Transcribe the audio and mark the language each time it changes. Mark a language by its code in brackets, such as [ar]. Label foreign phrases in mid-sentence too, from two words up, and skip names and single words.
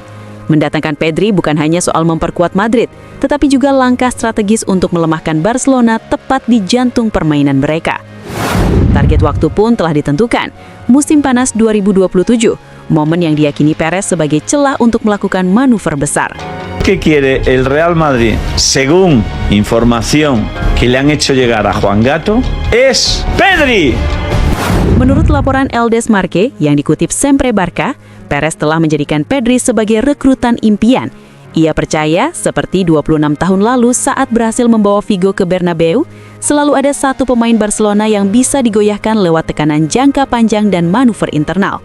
[id] Mendatangkan Pedri bukan hanya soal memperkuat Madrid, tetapi juga langkah strategis untuk melemahkan Barcelona tepat di jantung permainan mereka. Target waktu pun telah ditentukan, musim panas 2027, momen yang diyakini Perez sebagai celah untuk melakukan manuver besar. [es] Que quiere el Real Madrid, según información que le han hecho llegar a Juan Gato, es Pedri. [id] Menurut laporan El Desmarque yang dikutip Sempre Barca, Perez telah menjadikan Pedri sebagai rekrutan impian. Ia percaya, seperti 26 tahun lalu saat berhasil membawa Figo ke Bernabeu, selalu ada satu pemain Barcelona yang bisa digoyahkan lewat tekanan jangka panjang dan manuver internal.